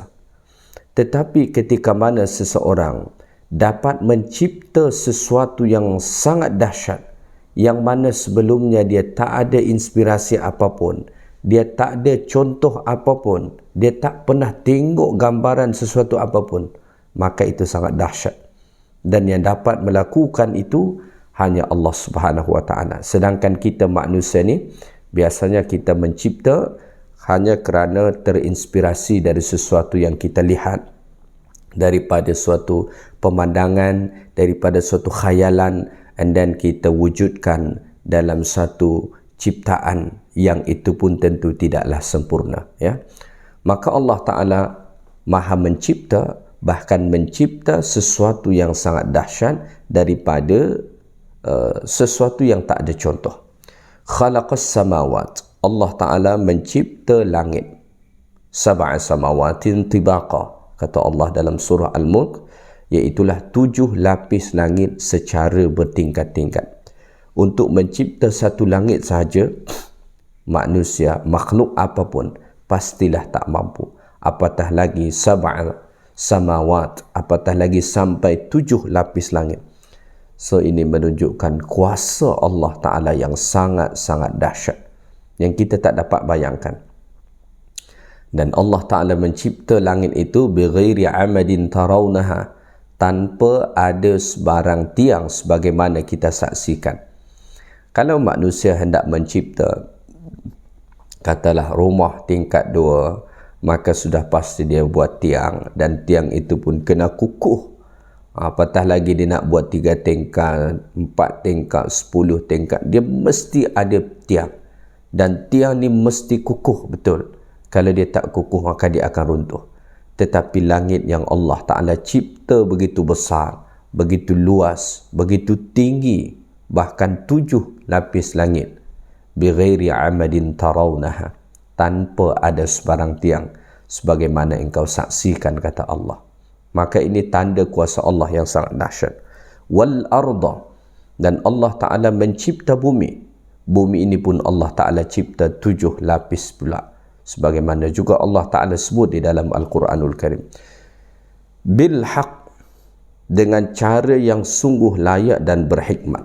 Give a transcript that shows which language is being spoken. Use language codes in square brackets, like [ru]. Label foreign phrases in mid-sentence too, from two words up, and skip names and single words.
[ms] Tetapi ketika mana seseorang dapat mencipta sesuatu yang sangat dahsyat, yang mana sebelumnya dia tak ada inspirasi apapun, dia tak ada contoh apapun, dia tak pernah tengok gambaran sesuatu apapun, maka itu sangat dahsyat. Dan yang dapat melakukan itu hanya Allah [ar] سبحانه وتعالى. [ms] Sedangkan kita manusia ni biasanya kita mencipta hanya kerana terinspirasi dari sesuatu yang kita lihat, daripada suatu pemandangan, daripada suatu khayalan, [en] and then [ms] kita wujudkan dalam satu ciptaan yang itu pun tentu tidaklah sempurna, ya. Maka Allah Ta'ala Maha mencipta, bahkan mencipta sesuatu yang sangat dahsyat daripada sesuatu yang tak ada contoh. [ar] خلق السماوات. [ms] Allah Ta'ala mencipta langit. [ar] سبع سماوات طباقا, [ms] kata Allah dalam surah Al-Mulk, iaitulah 7 lapis langit secara bertingkat-tingkat. Untuk mencipta satu langit sahaja, manusia, makhluk apapun, pastilah tak mampu. Apatah lagi [ar] سبع سماوات, [ms] apatah lagi sampai 7 lapis langit. So ini menunjukkan kuasa Allah Ta'ala yang sangat-sangat dahsyat, yang kita tak dapat bayangkan. Dan Allah Ta'ala mencipta langit itu [ar] بغير عمد ترونها, [ms] tanpa ada sebarang tiang sebagaimana kita saksikan. Kalau manusia hendak mencipta, katalah rumah tingkat 2, maka sudah pasti dia buat tiang, dan tiang itu pun kena kukuh. Apatah lagi dia nak buat 3 tingkat, 4 tingkat, 10 tingkat, dia mesti ada tiang. Dan tiang ni mesti kukuh betul. Kalau dia tak kukuh, maka dia akan runtuh. Tetapi langit yang Allah Ta'ala cipta begitu besar, begitu luas, begitu tinggi, bahkan 7 lapis langit, [ar] بغير عمد ترونها, [ms] tanpa ada sebarang tiang sebagaimana engkau saksikan, kata Allah. Maka ini tanda kuasa Allah yang sangat dahsyat. [ar] والأرض, [ms] dan Allah Ta'ala mencipta bumi. Bumi ini pun Allah Ta'ala cipta 7 lapis pula, sebagaimana juga Allah Ta'ala sebut di dalam Al-Quranul Karim. [ar] بالحق, [ms] dengan cara yang sungguh layak dan berhikmat.